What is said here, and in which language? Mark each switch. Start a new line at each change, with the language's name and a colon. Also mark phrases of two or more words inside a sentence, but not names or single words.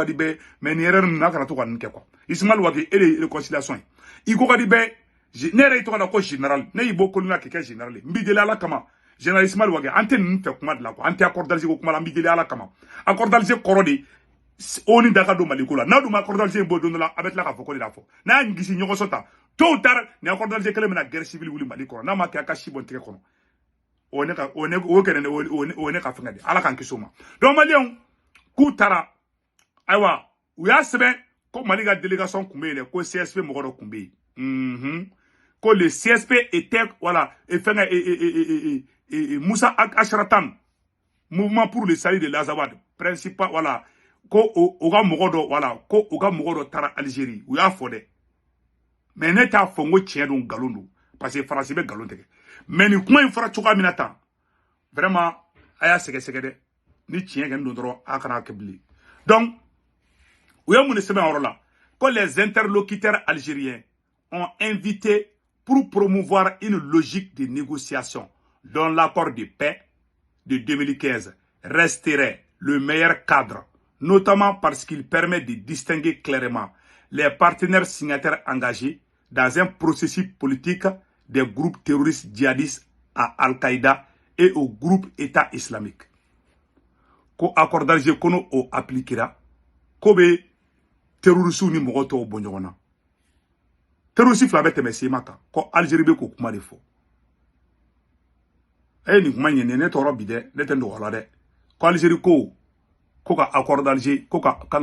Bambara: di bɛɛ mais nin erreur ninnu a kana to ka nin kɛ quoi Ismaël Wagué e de ye réconciliation ye i ko ka di bɛɛ ne yɛrɛ y'i tɔgɔ da ko général ne y'i bɔ Kolonya k'i kɛ général ye n b'i deli Ala kama général Ismaël Wagué an tɛ ninnu fɛ kuma de la quoi an tɛ accord d'Alger ko kuma la n b'i deli Ala kama accord d'Alger kɔrɔ de ONU da ka don Mali ko la n'a dun ma accord d'Alger bɔ don dɔ la a bɛ tila k'a fɔ ko de la fɔ n'a y'a gisi ɲɔgɔn sɔrɔ ta
French: tôt ou tard
Bambara: ni accord d'Alger kelen bɛna
French: guerre civile
Bambara: wuli Mali kɔnɔ n'a ma kɛ a ka si bɔ n tigɛ kɔnɔ o ye ne ka fɛngɛ de Ala k'an kisi o ma
French: donc Maliens
Bambara: k'u taara ayiwa u y'a sɛbɛn ko Mali ka délégation tun bɛ yen dɛ ko CSP mɔgɔ dɔ tun bɛ yen ko
French: le CSP était voilà
Bambara: Moussa Achratan mouvement pour le salut de l'Azawad
French: principal voilà
Bambara: ko o ka mɔgɔ dɔ voilà ko o ka mɔgɔ dɔ taara Algérie u y'a fɔ dɛ mais ne t'a fɔ n ko tiɲɛ don nkalon don
French: parce que
Bambara: Faransi bɛ nkalon tigɛ mais nin kuma in fɔra cogoya min na tan vraiment a y'a sɛgɛsɛgɛ dɛ ni tiɲɛ kɛni don dɔrɔn a kana kɛ bilen donc u ye mun de sɛbɛn yɔrɔ la ko
French: les interlocuteurs algériens ont invité pour promouvoir une logique de négociation dont l'accord de paix de 2015 resterait le meilleur cadre, notamment parce qu'il permet de distinguer clairement les partenaires signataires engagés dans un processus politique des groupes terroristes djihadistes à Al-Qaïda et au groupe État islamique.
Bambara: Ko accord d'Alger kono o appliquera ko be terroristes ni mɔgɔ tɔw bɔ ɲɔgɔn na terroristes fila bɛ tɛmɛ Sema kan ko Algérie bɛ k'o kuma de fɔ nin kuma ɲɛ ne tɔɔrɔ bi dɛ ne tɛ nɔgɔya la dɛ ko Algérie ko ka accord d'Alger ko ka kan